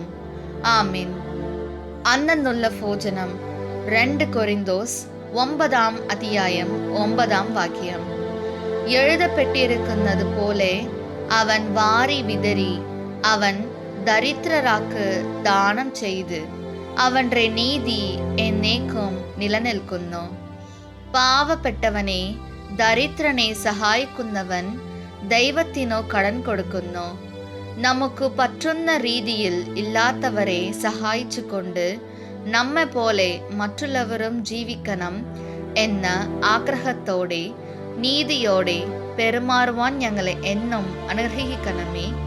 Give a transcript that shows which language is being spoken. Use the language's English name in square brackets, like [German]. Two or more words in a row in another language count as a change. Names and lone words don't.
[Tamil] ஆமீன். அன்னந்துள்ள போஜனம் 2 கொரிந்தோஸ் 9 அத்தியாயம் 9 வாக்கியம். எழுதப்பட்டிருக்கிறது போலே அவன் வாரி விதறி அவன் தரித்திரராக்கு தானம் [Malayalam] ചെയ്ത് അവന്റെ നീതി എന്നേക്കും നിലനിൽക്കുന്നു. പാവപ്പെട്ടവനെ ദരിദ്രനെ സഹായിക്കുന്നവൻ ദൈവത്തിനു കടൻ കൊടുക്കുന്നു. നമുക്ക് പറ്റുന്ന രീതിയിൽ ഇല്ലാത്തവരെ സഹായിച്ചുകൊണ്ട് നമ്മെ പോലെ മറ്റുള്ളവരും ജീവിക്കണം എന്ന ആഗ്രഹത്തോടെ നീതിയോടെ പെരുമാറുവാൻ ഞങ്ങളെ എന്നും അനുഗ്രഹിക്കണമേ.